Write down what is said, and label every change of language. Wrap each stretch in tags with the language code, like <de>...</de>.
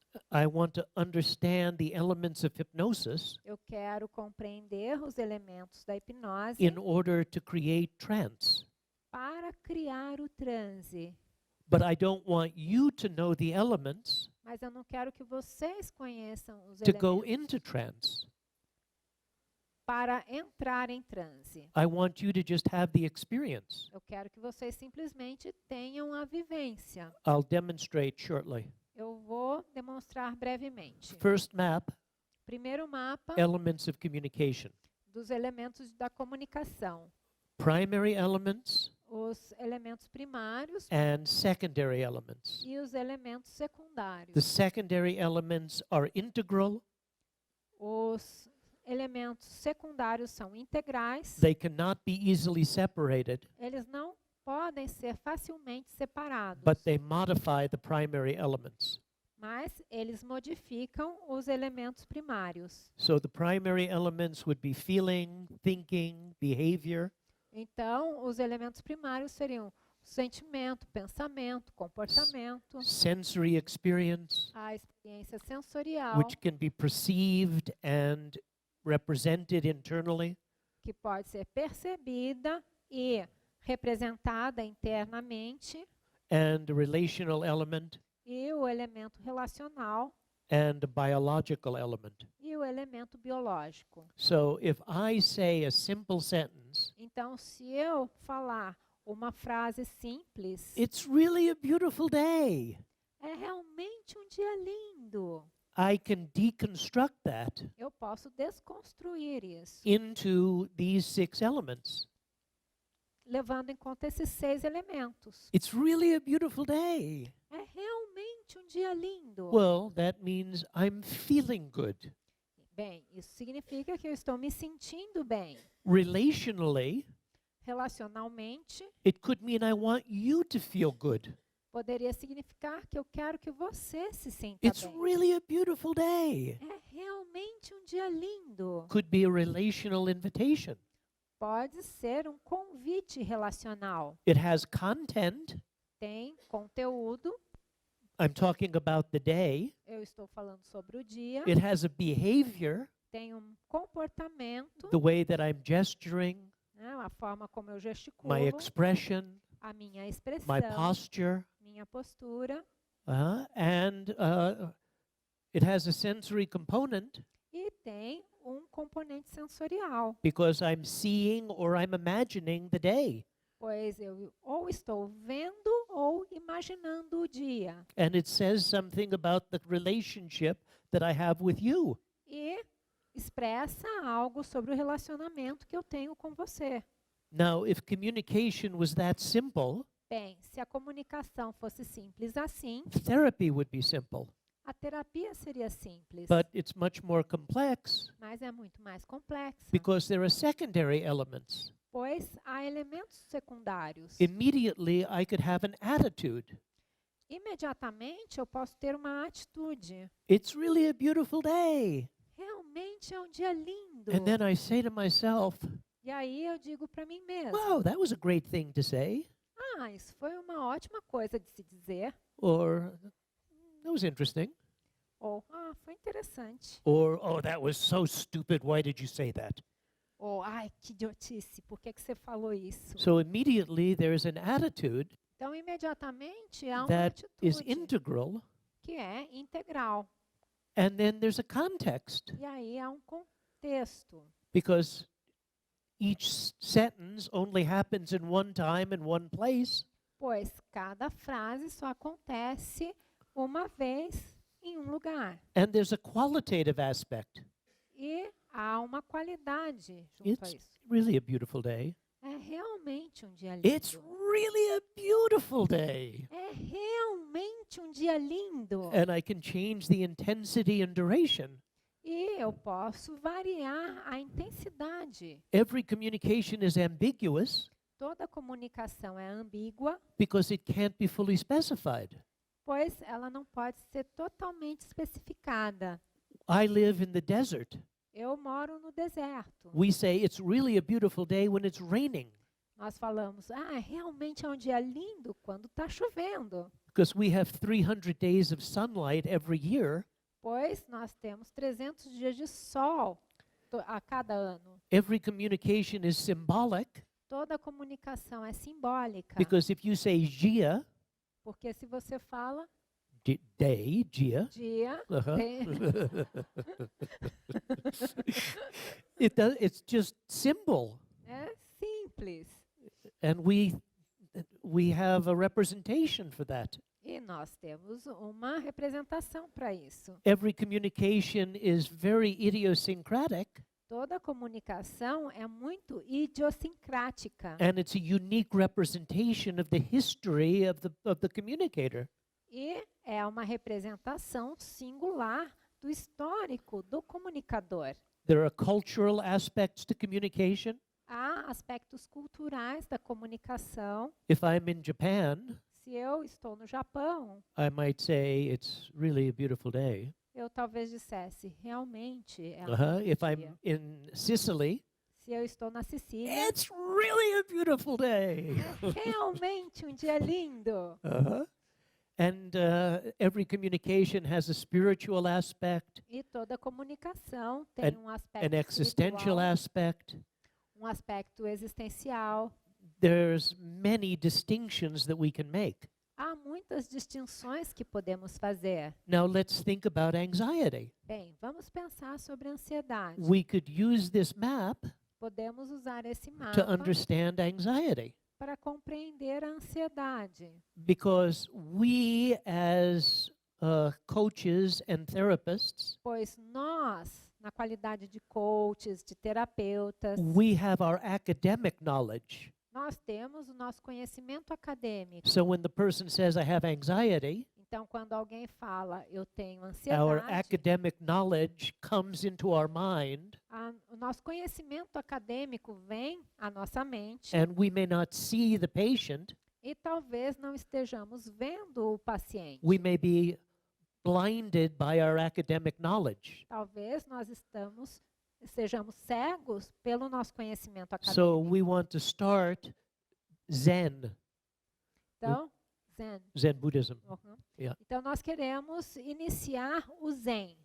<en>I want to understand the elements of hypnosis</en> <pt>Eu quero compreender os elementos da hipnose</pt> <en>in order to create trance.</en> <pt>para criar o transe.</pt> <en>But I don't want you to know the elements</en> <pt>Mas eu não quero que vocês conheçam os</pt> <en>to go</en> <pt>elementos</pt> <en>into trance.</en> <pt>para entrar em transe.</pt> <en>I want you to just have the experience.</en> <pt>Eu quero que vocês simplesmente tenham a vivência.</pt> <en>I'll demonstrate shortly.</en> <pt>Eu vou demonstrar brevemente.</pt> <en>First map,</en> <pt>Primeiro mapa</pt> <en>elements of communication.</en> <pt>dos elementos da comunicação.</pt> <en>Primary elements</en> <pt>Os elementos primários</pt> <en>and secondary elements.</en> <pt>e os elementos secundários.</pt> <en>The secondary elements are integral.</en> <pt>Os elementos secundários são integrais.</pt> <en>They cannot be easily separated,</en> <pt>Eles não podem ser facilmente separados,</pt> <en>but they modify the primary elements.</en> <pt>mas eles modificam os elementos primários.</pt> <en>So the primary elements would be feeling, thinking, behavior.</en> <pt>Então, os elementos primários seriam sentimento, pensamento, comportamento,</pt> <en>Sensory experience,</en> <pt>a experiência sensorial,</pt> <en>which can be perceived and represented internally,</en> <pt>que pode ser percebida e representada internamente,</pt> <en>and a relational element,</en> <pt>e o elemento relacional</pt> <en>and a biological element.</en> <pt>e o elemento biológico.</pt> <en>So if I say a simple sentence,</en> <pt>Então, se eu falar uma frase simples,</pt> <en>it's really a beautiful day,</en> <pt>é realmente um dia lindo.</pt> <en>I can deconstruct that</en> <pt>Eu posso desconstruir isso,</pt> <en>into these 6 elements.</en> <pt>levando em conta esses 6 elementos.</pt> <en>It's really a beautiful day.</en> <pt>É realmente um dia lindo.</pt> <en>Well, that means I'm feeling good.</en> <pt>Bem, isso significa que eu estou me sentindo bem.</pt> <en>Relationally,</en> <pt>Relacionalmente,</pt> <en>it could mean I want you to feel good.</en> <pt>poderia significar que eu quero que você se sinta</pt> <en>It's</en> <pt>bem.</pt> <en>really a beautiful day.</en> <pt>É realmente um dia lindo.</pt> <en>Could be a relational invitation.</en> <pt>Pode ser um convite relacional.</pt> <en>It has content.</en> <pt>Tem conteúdo.</pt> <en>I'm talking about the day.</en> <pt>Eu estou falando sobre o dia.</pt> <en>It has a behavior,</en> <pt>Tem um comportamento,</pt> <en>the way that I'm gesturing,</en> <pt>né, a forma como eu gesticulo,</pt> <en>my expression,</en> <pt>a minha expressão,</pt> <en>my posture.</en> <pt>minha postura.</pt> <en>And it has a sensory component</en> <pt>E tem um componente sensorial,</pt> <en>because I'm seeing or I'm imagining the day.</en> <pt>pois eu ou estou vendo ou imaginando o dia.</pt> <en>And it says something about the relationship that I have with you.</en> <pt>E expressa algo sobre o relacionamento que eu tenho com você.</pt> <en>Now, if communication was that simple,</en> <pt>Bem, se a comunicação fosse simples assim,</pt> <en>therapy would be simple.</en> <pt>a terapia seria simples,</pt> <en>But it's much more complex</en> <pt>mas é muito mais complexa,</pt> <en>because there are secondary elements.</en> <pt>pois há elementos secundários.</pt> <en>Immediately, I could have an attitude.</en> <pt>Imediatamente eu posso ter uma atitude.</pt> <en>It's really a beautiful day.</en> <pt>Realmente é um dia lindo.</pt> <en>And then I say to myself,</en> <pt>E aí eu digo para mim mesma,</pt> <en>wow, that was a great thing to say.</en> <pt>isso foi uma ótima coisa de se dizer.</pt> <en>Or, that was interesting.</en> <pt>Ou, foi interessante.</pt> <en>Or, oh, that was so stupid. Why did you say that?</en> <pt>Ou, ai, que idiotice, por que você falou isso?</pt> <en>So immediately there's an attitude</en> <pt>Então, imediatamente há uma</pt> <en>that is</en> <pt>atitude</pt> <en>integral,</en> <pt>que é integral.</pt> <en>and then there's a context</en> <pt>E aí há um contexto.</pt> <en>because each sentence only happens in one time and one place,</en> <pt>Pois cada frase só acontece uma vez em um lugar.</pt> <en>and there's a qualitative aspect.</en> <pt>E há uma qualidade junto a</pt> <en>It's</en> <pt>isso.</pt> <en>really a beautiful day.</en> <pt>É realmente um dia lindo.</pt> <en>It's really a beautiful day.</en> <pt>É realmente um dia lindo.</pt> <en>And I can change the intensity and duration.</en> <pt>E eu posso variar a intensidade.</pt> <en>Every communication is ambiguous</en> <pt>Toda comunicação é ambígua,</pt> <en>because it can't be fully specified.</en> <pt>pois ela não pode ser totalmente especificada.</pt> <en>I live in the desert.</en> <pt>Eu moro no deserto.</pt> <en>We say it's really a beautiful day when it's raining</en> <pt>Nós falamos, realmente é um dia lindo quando está chovendo,</pt> <en>because we have 300 days of sunlight every year.</en> <pt>pois nós temos 300 dias de sol a cada ano.</pt> <en>Every communication is symbolic</en> <pt>Toda comunicação é simbólica,</pt> <en>because if you say dia,</en> <pt>porque se você fala</pt> <en>day, dia,</en> <pt>dia, uh-huh, tem-</pt> <en>it's just symbol,</en> <pt>é simples.</pt> <en>and we have a representation for that.</en> <pt>E nós temos uma representação para isso.</pt> <en>Every communication is very idiosyncratic,</en> <pt>Toda comunicação é muito idiosincrática</pt> <en>and it's a unique representation of the history of the communicator.</en> <pt>e é uma representação singular do histórico do comunicador.</pt> <en>There are cultural aspects to communication.</en> <pt>Há aspectos culturais da comunicação.</pt> <en>If I'm in Japan,</en> <pt>Se eu estou no Japão,</pt> <en>I might say it's really a beautiful day.</en> <pt>eu talvez dissesse, realmente é um</pt> <en>If</en> <pt>dia.</pt> <en>I'm in Sicily,</en> <pt>Se eu estou na Sicília,</pt> <en>it's really a beautiful day.</en> <pt>é realmente um dia lindo.</pt> <en>And every communication has a spiritual aspect,</en> <pt>E toda comunicação tem um</pt> <en>an</en> <pt>aspecto</pt> <en>existential</en> <pt>espiritual,</pt> <en>aspect.</en> <pt>um aspecto existencial.</pt> <en>There's many distinctions that we can make.</en> <pt>Há muitas distinções que podemos fazer.</pt> <en>Now let's think about anxiety.</en> <pt>Bem, vamos pensar sobre a ansiedade.</pt> <en>We could use this map</en> <pt>Podemos usar esse</pt> <en>to</en> <pt>mapa</pt> <en>understand anxiety</en> <pt>para compreender a ansiedade,</pt> <en>because we as coaches and therapists,</en> <pt>pois nós, na qualidade de coaches, de terapeutas,</pt> <en>we have our academic knowledge.</en> <pt>nós temos o nosso conhecimento acadêmico.</pt> <en>So when the person says I have anxiety,</en> <pt>Então, quando alguém fala, eu tenho</pt> <en>our</en> <pt>ansiedade,</pt> <en>academic knowledge comes into our mind,</en> <pt>o nosso conhecimento acadêmico vem à nossa mente</pt> <en>and we may not see the patient.</en> <pt>e talvez não estejamos vendo o paciente.</pt> <en>We may be blinded by our academic knowledge.</en> <pt>Talvez nós sejamos cegos pelo nosso conhecimento</pt> <en>So</en> <pt>acadêmico.</pt> <en>we want to start Zen,</en> <pt>Então, Zen.</pt> <en>Zen Buddhism. Uhum. Yeah.</en> <pt>Então, nós queremos iniciar o Zen,</pt>